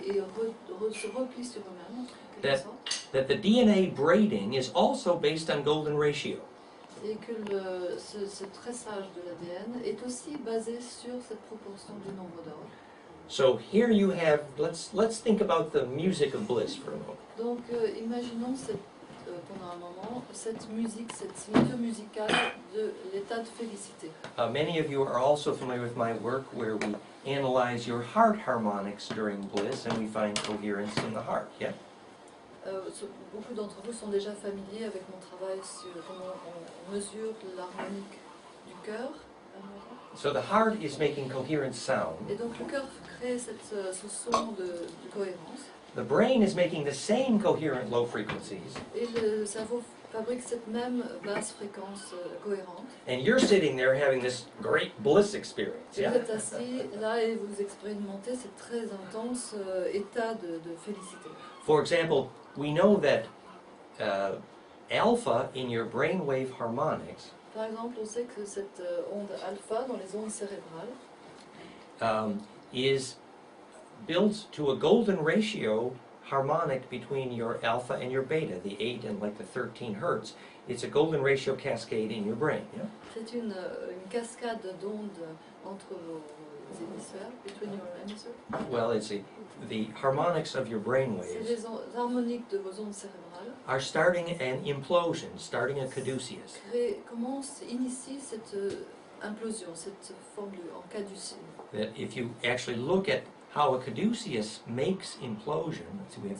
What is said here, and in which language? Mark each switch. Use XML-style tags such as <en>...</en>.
<fr>et se replient sur eux-mêmes, en quelque sorte,</fr> <en>that the DNA braiding is also based on golden ratio.</en> <fr>et que ce tressage de l'ADN est aussi basé sur cette proportion du nombre d'or.</fr> <en>So here you have, let's think about the music of bliss for a moment.</en> <fr>Donc imaginons pendant un moment cette musique, cette signature musicale de l'état de félicité.</fr> <en>Many of you are also familiar with my work where we analyze your heart harmonics during bliss and we find coherence in the heart, yeah?</en> <fr>Beaucoup d'entre vous sont déjà familiers avec mon travail sur comment on mesure l'harmonique du cœur.</fr> <en>So the heart is making coherent sound.</en> <fr>Et donc le cœur crée ce son de cohérence.</fr> <en>The brain is making the same coherent low frequencies.</en> <fr>Et le cerveau fabrique cette même basse fréquence cohérente.</fr> <en>And you're sitting there having this great bliss experience,</en> <fr>Et</fr> <en>yeah?</en> <fr>vous êtes assis là et vous expérimentez ce très intense état de félicité.</fr> <en>For example, we know that alpha in your brainwave harmonics</en> <fr>Par exemple, on sait que cette onde alpha dans les ondes cérébrales</fr> <en>is built to a golden ratio harmonic between your alpha and your beta, the 8 and like the 13 hertz. It's a golden ratio cascade in your brain. Yeah?</en> <fr>C'est une cascade d'ondes entre vos hémisphères,</fr> <en>between your hemispheres. Well, it's the harmonics of your brain</en> <fr>C'est</fr> <en>waves</en> <fr>les harmoniques de vos ondes cérébrales.</fr> <en>are starting an implosion, starting a caduceus.</en> <fr>Initie cette implosion, cette forme en caducée.</fr> <en>That if you actually look at how a caduceus makes implosion, let's see, we have</en>